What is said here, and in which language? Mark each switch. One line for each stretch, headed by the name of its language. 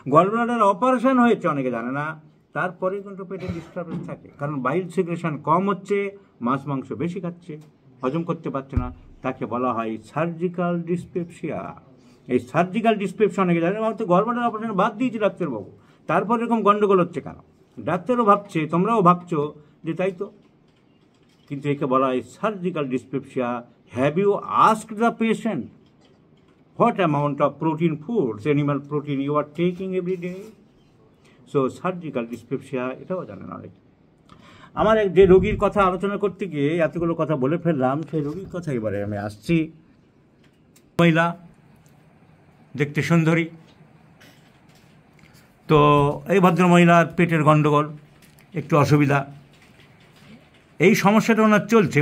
Bangla: Gallbladder operation হয়েছে অনেকে জানে না, তারপরে কিন্তু পেটে ডিস্টার্বেন্স থাকে, কারণ বাইল সিক্রেশন কম হচ্ছে, মাছ মাংস বেশি খাচ্ছে, হজম করতে পারছে না, তাকে বলা হয় সার্জিক্যাল ডিসপেপসিয়া। এই সার্জিক্যাল ডিসপেপসিয়া অনেকে জানে না, তো গলব্লাডার অপারেশন বাদ দিয়েছি ডাক্তারবাবু, তারপর এরকম গন্ডগোল হচ্ছে কেন? ডাক্তারও ভাবছে, তোমরাও ভাবছো যে তাই তো, কিন্তু একে বলা হয় surgical dyspepsia.
English: Have you asked the patient what amount of protein foods, animal protein you are taking every day? So surgical dyspepsia,
Bangla: এটাও জানেন অনেক। আমার যে রোগীর কথা আলোচনা করতে গিয়ে এতগুলো কথা বলে ফেললাম, সেই রোগীর কথা এবারে আমি আসছি। মহিলা, দেখতে সুন্দরী। তো এই ভদ্রমহিলার পেটের গণ্ডগোল, একটু অসুবিধা, এই সমস্যাটা ওনার চলছে।